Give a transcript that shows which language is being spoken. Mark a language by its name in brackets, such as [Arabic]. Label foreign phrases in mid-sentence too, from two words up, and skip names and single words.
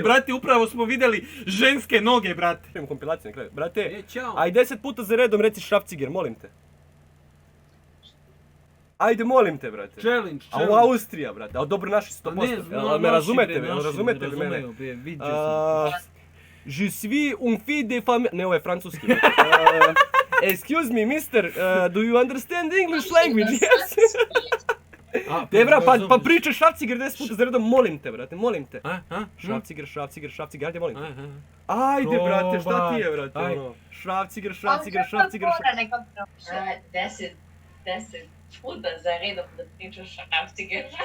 [Serbian] brate, upravo smo vidjeli ženske noge, brate. Imamo kompilaciju na kraju. Brate, Ćao. aj 10 puta za redom reci Šrafciger, molim te. Ajde, molim te, brate. Challenge. A u Austrija, brate, a dobro naši 100%. Jel me razumete, jel razumete li mene? Vidio sam. [French] Je suis un fille de famille... [Serbian] Ne, ovo je francuski. [English] Excuse me, mister, do you understand English language? Yes. [Serbian] Debra, pa pričaj Šrafciger 10 puta za redom, molim te, brate, molim te. Šrafciger, ajde, molim te. Ajde, brate, šta ti je, brate, ono? Šrafciger. 10 puta za redom da pričaš Šrafciger.